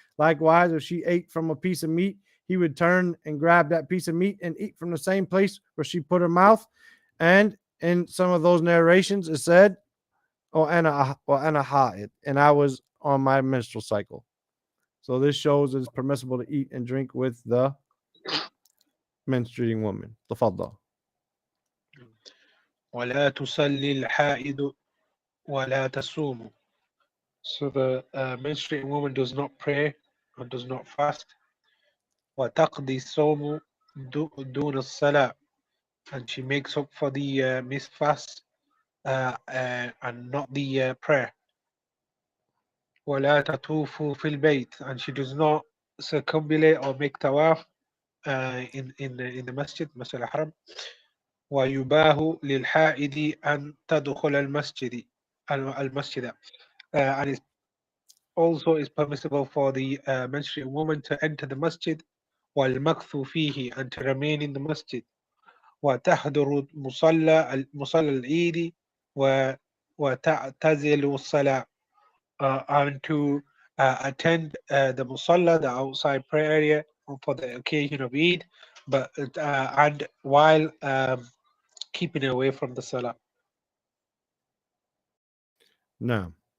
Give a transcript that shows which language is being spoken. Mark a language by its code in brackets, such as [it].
[en] Likewise, if she ate from a piece of meat, he would turn and grab that piece of meat and eat from the same place where she put her mouth. And in some of those narrations, it said, "Oh, [ar] ana ha'id," [en] and I was on my menstrual cycle. So this shows it's permissible to eat and drink with the menstruating woman. [ar] تفضل. ولا تصلي الحائض ولا تصوم. [en] So the menstruating woman does not pray and does not fast. [ar] وتقضي الصوم دون الصلاة, [en] and she makes up for the missed fast and not the prayer. [ar] ولا تطوف في البيت, [en] and she does not circumambulate or make tawaf in the masjid al-haram. [ar] ويباه للحائض أن تدخل المسجد [en] and it also is permissible for the menstruating woman to enter the masjid [ar] والمكث فيه, [en] and to remain in the masjid. [ar] وتحضر مصلى العيد وتعتزل الصلاة, [en] and to attend the musalla, the outside prayer area, for the occasion of Eid, but and while keeping away from the salah. No.